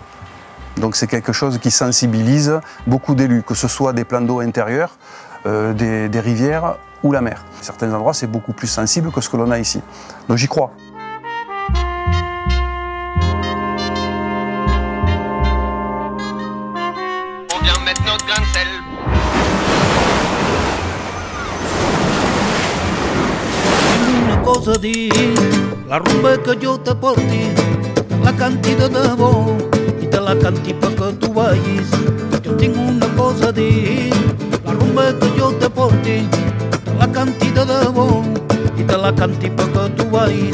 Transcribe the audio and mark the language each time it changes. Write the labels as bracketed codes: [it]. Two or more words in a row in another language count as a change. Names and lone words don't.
[fr] Donc c'est quelque chose qui sensibilise beaucoup d'élus, que ce soit des plans d'eau intérieurs, des rivières ou la mer. À certains endroits, c'est beaucoup plus sensible que ce que l'on a ici. Donc j'y crois. On vient mettre notre grain de sel. [ca] Una cosa a dir, la rumba que jo te porti, la canti de debò i te la canti perquè tu vagis. Jo tinc una cosa a dir, la rumba que jo te porti, la canti de debò i te la canti perquè tu vagis.